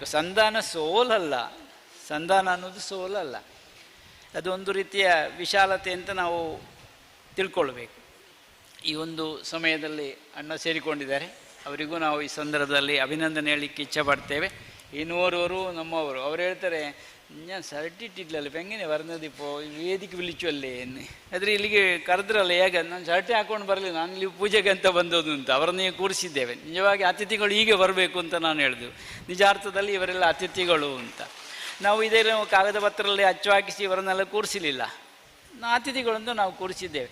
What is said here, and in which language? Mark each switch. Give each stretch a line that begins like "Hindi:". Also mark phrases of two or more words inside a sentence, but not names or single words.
Kannada: ಸಂಧಾನ ಸೋಲಲ್ಲ, ಸಂಧಾನ ಅನ್ನೋದು ಸೋಲಲ್ಲ, ಅದೊಂದು ರೀತಿಯ ವಿಶಾಲತೆ ಅಂತ ನಾವು ತಿಳ್ಕೊಳ್ಬೇಕು. ಈ ಒಂದು ಸಮಯದಲ್ಲಿ ಅಣ್ಣ ಸೇರಿಕೊಂಡಿದ್ದಾರೆ, ಅವರಿಗೂ ನಾವು ಈ ಸಂದರ್ಭದಲ್ಲಿ ಅಭಿನಂದನೆ ಹೇಳಲಿಕ್ಕೆ ಇಚ್ಛೆ ಪಡ್ತೇವೆ. ಇನ್ನೋರ್ವರು ನಮ್ಮವರು ಅವರು ಹೇಳ್ತಾರೆ,
Malayalam: ഞാൻ ഷർട്ടിട്ടില്ലല്ലോ ഇപ്പം എങ്ങനെ വരുന്നത് ഇപ്പോൾ വേദിക്ക് വിളിച്ചുവല്ലേ എന്ന്.
Kannada: ಆದರೆ ಇಲ್ಲಿಗೆ ಕರೆದ್ರಲ್ಲ, ಹೇಗೆ ನಾನು ಶರ್ಟೇ ಹಾಕೊಂಡು ಬರಲಿಲ್ಲ, ನಾನು ಇಲ್ಲಿ ಪೂಜೆಗೆ ಅಂತ ಬಂದೋದು ಅಂತ ಅವರನ್ನೇ ಕೂರಿಸಿದ್ದೇವೆ. ನಿಜವಾಗಿ ಅತಿಥಿಗಳು ಹೀಗೆ ಬರಬೇಕು ಅಂತ ನಾನು ಹೇಳಿದೆವು. ನಿಜಾರ್ಥದಲ್ಲಿ ಇವರೆಲ್ಲ ಅತಿಥಿಗಳು ಅಂತ. ನಾವು ಇದೇ ಕಾಗದ ಪತ್ರದಲ್ಲಿ ಅಚ್ಚು ಹಾಕಿಸಿ ಇವರನ್ನೆಲ್ಲ ಕೂರಿಸಲಿಲ್ಲ, ಅತಿಥಿಗಳಂತ ನಾವು ಕೂರಿಸಿದ್ದೇವೆ.